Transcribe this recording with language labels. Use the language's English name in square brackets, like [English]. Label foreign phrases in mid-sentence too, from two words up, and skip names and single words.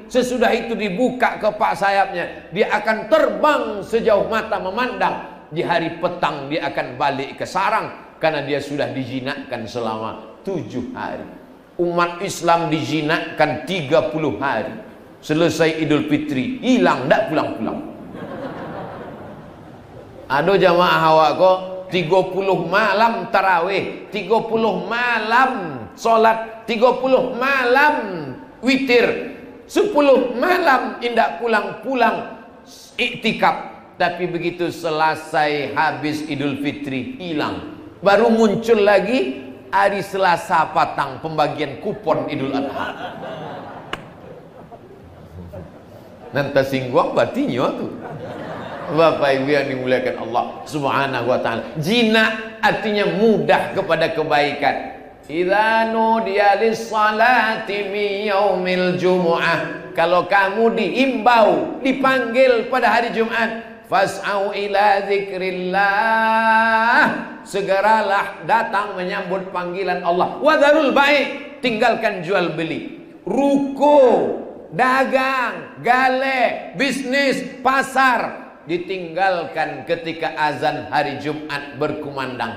[Indonesian] Sesudah itu dibuka kepak sayapnya, dia akan terbang sejauh mata memandang. di hari petang dia akan balik ke sarang karena dia sudah dijinakkan selama 7 hari. Umat Islam dijinakkan 30 hari. Selesai Idul Fitri, hilang, tak pulang-pulang. Ada jamaah awak kok 30 malam tarawih, 30 malam solat, 30 malam witir, 10 malam indak pulang-pulang iktikaf. Tapi begitu selesai habis Idul Fitri, hilang. Baru muncul lagi hari Selasa patang pembagian kupon Idul Adha. Nanti singgung batinya tu. Bapak Ibu yang dimuliakan Allah [Arabic] سبحانه وتعالى. [Indonesian] Jinak artinya mudah kepada kebaikan. [Arabic] إذا نودي للصلاة من يوم الجمعة. [Indonesian] Kalau kamu diimbau, dipanggil pada hari Jumat, [Arabic] فاسعوا إلى ذكر الله. [Indonesian] Segeralah datang menyambut panggilan Allah. [Arabic] وذروا البيع', [Indonesian] tinggalkan jual beli. Ruko, dagang, gale, bisnis, pasar ditinggalkan ketika azan hari Jumat berkumandang.